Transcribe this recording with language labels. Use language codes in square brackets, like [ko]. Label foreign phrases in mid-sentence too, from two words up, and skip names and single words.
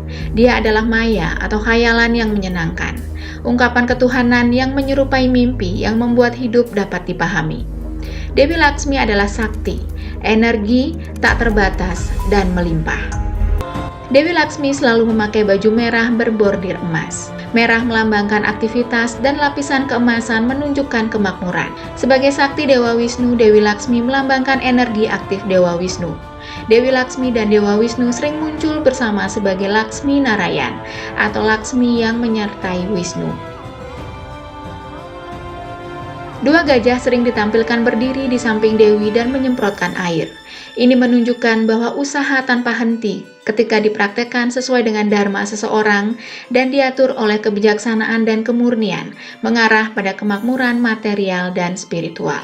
[id] Dia adalah maya atau khayalan yang menyenangkan, ungkapan ketuhanan yang menyerupai mimpi yang membuat hidup dapat dipahami. Dewi Laksmi adalah sakti, energi tak terbatas dan melimpah. Dewi Laksmi selalu memakai baju merah berbordir emas. Merah melambangkan aktivitas dan lapisan keemasan menunjukkan kemakmuran. Sebagai sakti Dewa Wisnu, Dewi Laksmi melambangkan energi aktif Dewa Wisnu. Dewi Laksmi dan Dewa Wisnu sering muncul bersama sebagai Laksmi Narayan atau Laksmi yang menyertai Wisnu. Dua gajah sering ditampilkan berdiri di samping Dewi dan menyemprotkan air. Ini menunjukkan bahwa usaha tanpa henti ketika dipraktekkan sesuai dengan dharma seseorang dan diatur oleh kebijaksanaan dan kemurnian mengarah pada kemakmuran material dan spiritual.